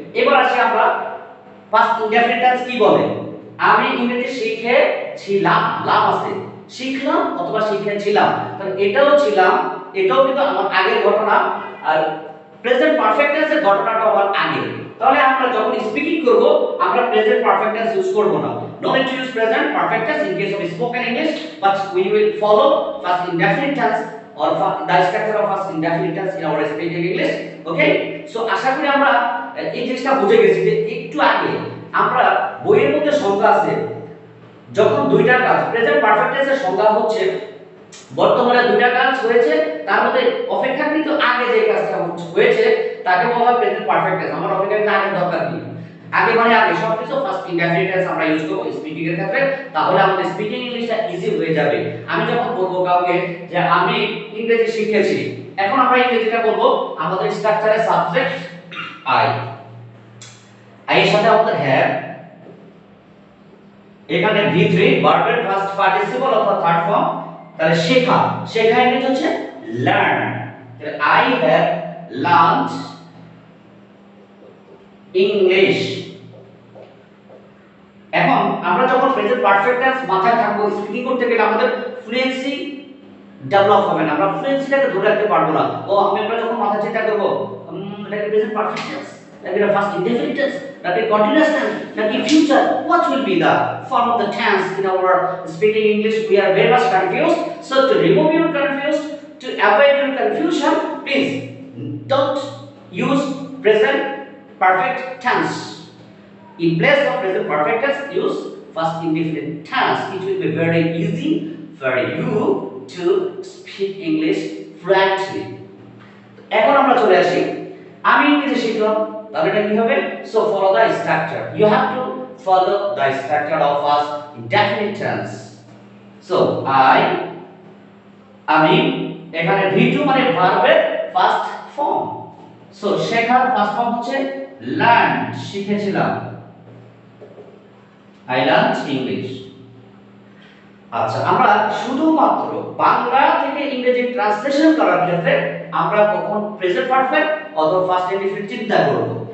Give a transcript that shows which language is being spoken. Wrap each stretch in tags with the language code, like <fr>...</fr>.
<bn>এবার আসি আমরা পাস্ট ইনডেফিনিট টেন্স কি বলে। আমি ইংরেজি শিখেছিলাম, লাভ আছে, শিখলাম অথবা শিখেছিলাম, তাহলে এটাও ছিলাম, এটাও কিন্তু আমার আগের ঘটনা, আর প্রেজেন্ট পারফেক্ট টেন্সের ঘটনাটা আমার আগে। তাহলে আমরা যখন স্পিকিং করব, আমরা প্রেজেন্ট পারফেক্ট টেন্স ইউজ করব না।</bn> <en>No need to use present perfect tense in case of spoken English, but we will follow past indefinite tense or the structure of past indefinite tense in our speaking English.</en> <bn>Okay, so আশা করি আমরা এই জিনিসটা বুঝে গেছি যে একটু আগে আমরা বইয়ের মধ্যে সংজ্ঞা আছে, যখন দুইটা কাজ, প্রেজেন্ট পারফেক্ট টেন্সের সংজ্ঞা হচ্ছে বর্তমানে দুইটা কাজ হয়েছে, তার মধ্যে অপেক্ষাকৃত আগে যে কাজটা হয়েছে তাকে বলা হয় প্রেজেন্ট পারফেক্ট টেন্স। আমার অপেক্ষাকৃত আগে দরকার নেই, আগে মানে আগে সবকিছু ফার্স্ট ইনডেফিনিট টেন্স আমরা ইউজ করব স্পিকিং এর ক্ষেত্রে, তাহলে আমাদের স্পিকিং ইংলিশটা ইজি হয়ে যাবে। আমি যখন বলবো কাউকে যে আমি ইংরেজি শিখেছি, এখন আমরা ইংরেজিটা বলবো, আমাদের স্ট্রাকচারে সাবজেক্ট আই, আই এর সাথে আমাদের হ্যাভ, এখানে V3 ভার্বের ফার্স্ট পার্টিসিপল অথবা থার্ড ফর্ম, তাহলে শেখা, শেখা ইংরেজি হচ্ছে লার্ন, তাহলে</bn> <en>I have learned English.</en> <bn>এখন আমরা যখন প্রেজেন্ট পারফেক্ট টেন্স মাথায় থাকবো, স্পিকিং করতে গেলে আমাদের ফ্লুয়েন্সি ডেভেলপ হবে না, আমরা ফ্লুয়েন্সিটাকে ধরে রাখতে পারবো না। আমরা যখন মাথা চিন্তা করব</bn> <en>Like present perfect tense, like the past indefinite tense, like a continuous tense, like in future, what will be the form of the tense in our speaking English? We are very much confused. So to remove your confused, to avoid your confusion, please don't use present perfect tense. In place of present perfect tense, use past indefinite tense. It will be very easy for you to speak English fluently.</en> <bn>এখন আমরা চলে আসি, আমি ইংরেজি শিখলাম, তাহলে এটা কি হবে?</bn> <en>So follow the structure. You have to follow the structure of past indefinite tense.</en> <bn>So আমি এখানে V2 মানে ভার্বের ফার্স্ট ফর্ম। So শেখার ফার্স্ট ফর্ম হচ্ছে লার্ন, শিখেছিলাম,</bn> <en>I learned English.</en> <bn>আচ্ছা, আমরা শুধুমাত্র বাংলা থেকে ইংরেজি ট্রান্সলেশন করার ক্ষেত্রে আমরা কখন প্রেজেন্ট পারফেক্ট অথবা ফার্স্ট ইনডিফিনিট চিন্তা করব।</bn>